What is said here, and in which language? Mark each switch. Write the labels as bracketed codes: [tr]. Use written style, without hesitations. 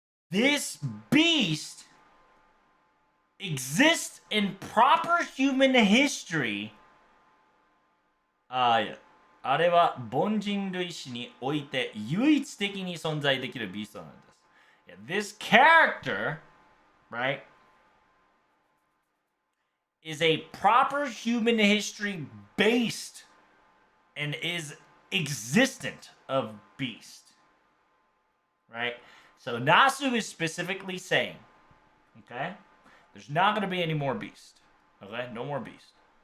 [en] This beast exists in proper human history. Yeah. [ja] あれは凡人類史において唯一的に存在できるビーストなんです。 [en] Yeah, this character, right, is a proper human history based and is existent of beast. Right? So Nasu is specifically saying, okay, there's not going to be any more beast. Okay? No more beast.